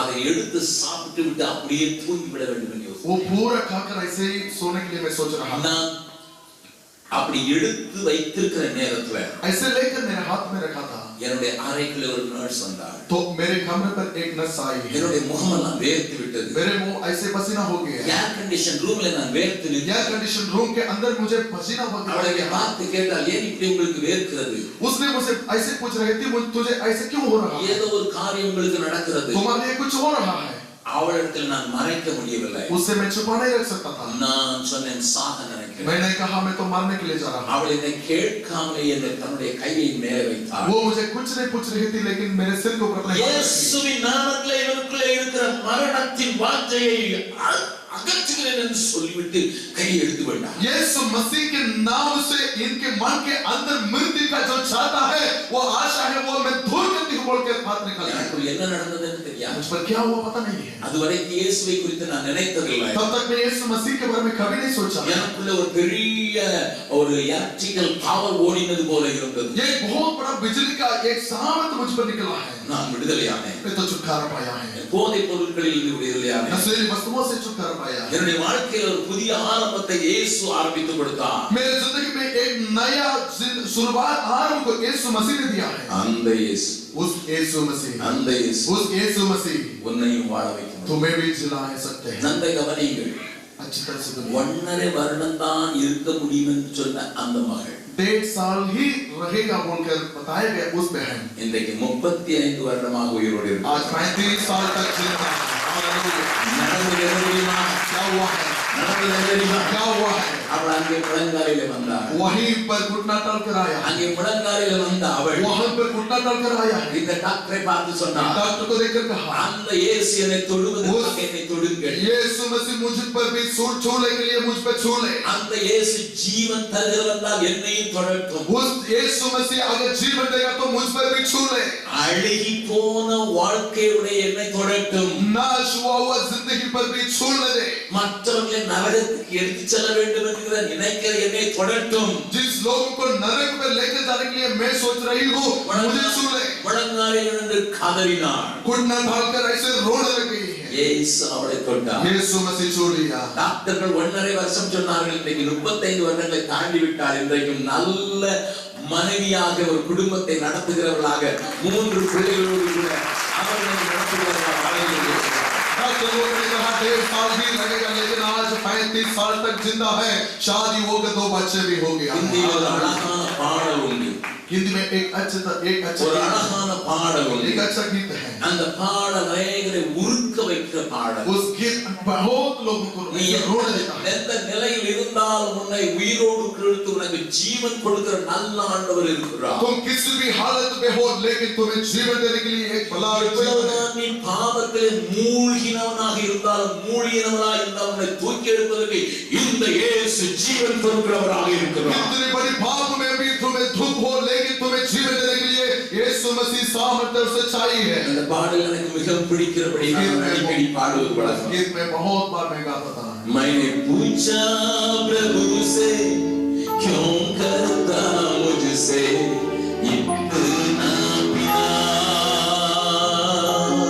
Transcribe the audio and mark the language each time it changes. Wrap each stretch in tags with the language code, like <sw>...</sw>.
<ta>அதை எடுத்து சாப்பிட்டு விட்டு அப்படியே தூங்கி விட வேண்டும் என்று யோசித்தேன்.</ta> <hi>वो पूरा खाकर ऐसे ही सोने के लिए मैं सोच रहा था।</hi> <ta>நான் அப்படி எடுத்து வைத்திருக்கிற நேரத்துல</ta> <hi>ऐसे लेकर मेरे हाथ में रखा था</hi> <ta>என்னுடைய அறைக்குள்ள ஒரு நர்ஸ் வந்தாள்.</ta> <hi>तो मेरे कमरे पर एक नर्स आई।</hi> <ta>என்னுடைய முகமெல்லாம் வேர்த்து விட்டது.</ta> <hi>मेरे मुंह ऐसे पसीना हो गया।</hi> <ta>ஏர் கண்டிஷன் ரூம்ல நான் வேர்த்து நின்றேன்.</ta> <hi>एयर कंडीशन रूम के अंदर मुझे पसीना हो</hi> <ta>அவளை</ta> <hi>गया।</hi> <ta>பார்த்து கேட்டால் ஏன் இப்படி உங்களுக்கு வேர்க்கிறது?</ta> <hi>उसने मुझसे ऐसे पूछ रही थी तुझे ऐसे क्यों हो रहा है?</hi> <ta>ஏதோ ஒரு காரியம் உங்களுக்கு நடக்கிறது.</ta> <hi>तुम्हारे लिए कुछ हो रहा है।</hi> <ta>அவளிடத்தில் நான் மறைக்க முடியவில்லை.</ta> <hi>उससे मैं छुपा नहीं रख सकता था।</hi> <ta>நான் சொன்னேன் சாக நினைக்கிறேன்.</ta> <hi>मैंने कहा मैं तो मरने के लिए जा रहा हूँ।</hi> <ta>அவள் என்னை கேட்காமலே என்னை தன்னுடைய கையை மேலே வைத்தாள்.</ta> <hi>वो मुझे कुछ नहीं पूछ रही थी लेकिन मेरे सिर के ऊपर अपने हाथ रखी।</hi> <ta>இயேசுவின் நாமத்திலே இவருக்குள்ளே இருக்கிற மரணத்தின் வாஞ்சையை அகற்றுகிறேன் என்று சொல்லிவிட்டு கையை எடுத்து கொண்டார்.</ta> <hi>यीशु मसीह के नाम से इनके मन के अंदर मृत्यु का जो चाहता है वो आशा है वो मैं दूर करती हूँ बोल के हाथ निकाला।</hi> <ta>எனக்கு என்ன நடந்ததுன்னு தெரியாது.</ta> <hi>मुझ पर क्या हुआ पता नहीं है।</hi> <ta>அதுவரைக்கும் இயேசுவை குறித்து நான் நினைத்ததில்லை.</ta> <hi>तब तक मैं यीशु मसीह के बारे में कभी नहीं सोचा।</hi> <ta>எனக்குள்ள ஒரு பெரிய ஒரு எலக்ட்ரிக்கல் பவர் ஓடினது போல இருந்தது.</ta> <hi>ये बहुत बड़ा बिजली का एक सामर्थ मुझ पर निकला है।</hi> <ta>நான் விடுதலையானேன்.</ta> <hi>मैं तो छुटकारा पाया है।</hi> <ta>போதைப் பொருட்களில் இருந்து விடுதலையானேன்.</ta> <hi>नशीली वस्तुओं से छुटकारा पाया है।</hi> <ta>என்னுடைய வாழ்க்கையில் ஒரு புதிய ஆரம்பத்தை இயேசு ஆரம்பித்து கொடுத்தார்.</ta> <hi>मेरे जिंदगी में एक नया शुरुआत आरंभ को यीशु मसीह ने दिया है।</hi> <ta>அந்த இயேசு</ta> <hi>उस यीशु मसीह</hi> <ta>அந்த இயேசு</ta> <hi>उस यीशु मसीह</hi> <ta>உன்னையும் வாழ வைக்க முடியும்.</ta> <hi>तुम्हें भी जिला सकते हैं।</hi> <ta>நன்மை கவனியுங்கள்.</ta> <hi>अच्छी तरह से सुनिए।</hi> <ta>1.5 வருடம் தான் இருக்க முடியும் என்று சொன்ன அந்த மகள்</ta> <hi>1.5 साल ही रहेगा बोलकर बताया गया उस बहन</hi> <ta>இன்றைக்கு 35 வருடமாக உயிரோடு இருக்கிறார்.</ta> <hi>आज 35 साल तक जिंदा है।</hi> <ta>நடந்தது என்ன தெரியுமா?</ta> <hi>क्या हुआ है?</hi> <ta>நடந்தது என்ன தெரியுமா?</ta> <hi>क्या हुआ है?</hi> <ta>அவள் அங்கே முழங்காலிலே வந்தாள்.</ta> <hi>वहीं पर घुटना टल कर आया।</hi> <ta>அங்கே முழங்காலிலே வந்த அவள்</ta> <hi>वहां पर घुटना टल कर आया है।</hi> <ta>இந்த டாக்டரை பார்த்து சொன்னாள்,</ta> <hi>डॉक्टर को देखकर कहा</hi> <ta>அந்த இயேசு என்னை தொடுவதற்காக என்னை தொடுங்கள்.</ta> <hi>यीशु मसीह मुझ पर भी छूने के लिए मुझ पर छू ले।</hi> <ta>அந்த இயேசு ஜீவன் தருகிறவரால் என்னையும் தொடட்டும்.</ta> <hi>उस यीशु मसीह अगर जीवन देगा तो मुझ पर भी छू ले।</hi> <ta>அழுகி போன வாழ்க்கையுடைய என்னை தொடட்டும்.</ta> <hi>नाश हुआ जिंदगी पर भी छू ले।</hi> <ta>மற்றவர்களை நரகத்துக்கு எடுத்துச் செல்ல வேண்டும் என்கிற நினைக்கிற என்னை தொடட்டும்.</ta> <hi>जिस लोगों को नरक में लेकर जाने के लिए मैं सोच रही हूँ मुझे छू ले।</hi> <ta>முழங்காலில் நின்று கதறினாள்.</ta> <hi>घुटना ढालकर ऐसे रोने लगी है।</hi> <ta>இயேசு அவளை தொட்டார்.</ta> <hi>यीशु मसीह छू लिया।</hi> <ta>டாக்டர்கள் 1.5 வருஷம் சொன்னார்கள். இன்றைக்கு 35 வருடங்களை தாண்டி விட்டார். இன்றைக்கும் நல்ல மனைவியாக ஒரு குடும்பத்தை நடத்துகிறவர்களாக 3 பிள்ளைகளோடு கூட அவர்களை நடத்துகிறவர்களாக.</ta> <hi>डॉक्टरों ने कहा 1.5 साल भी लगेगा लेकिन आज 35 साल तक जिंदा है। शादी हो गई, 2 बच्चे भी हो गया।</hi> <ta>இந்தியில் ஒரு அழகான பாடல் உண்டு.</ta> <hi>हिंदी में एक अच्छा</hi> <ta>ஒரு அழகான பாடல் உண்டு.</ta> <hi>एक अच्छा गीत है।</hi> <ta>அந்த பாடல் அநேகரை உருக்க வைக்கிற பாடல்.</ta> <hi>उस गीत बहुत लोगों को</hi> <ta>நீ</ta> <hi>रोने देता है।</hi> <ta>எந்த நிலையில் இருந்தால் உன்னை உயிரோடு கிழித்து உனக்கு ஜீவன் கொடுக்கிற நல்ல ஆண்டவர் இருக்கிறார்.</ta> <hi>तुम किसी भी हालत में हो लेकिन तुम्हें जीवन देने के लिए एक भला जीवन है।</hi> <ta>நீ பாவத்திலே மூழ்கினவனாக இருந்தாலும் மூழ்கினவனாக இருந்தாலும் உன்னை தூக்கி எடுப்பதற்கு இந்த இயேசு ஜீவன் கொடுக்கிறவராக இருக்கிறார்.</ta> <hi>कितनी बड़ी पाप में भी तुम्हें दुख हो लेकिन तुम्हें जीवन देने के लिए यीशु मसीह सामर्थ्य और सच्चाई है।</hi> <ta>இந்த பாடல் எனக்கு மிகவும் பிடிக்கிறபடி நான் அடிக்கடி பாடுவது வழக்கம்.</ta> <hi>गीत में बहुत बार मैं गाता था। मैंने पूछा प्रभु से क्यों करता मुझसे इतना प्यार।</hi>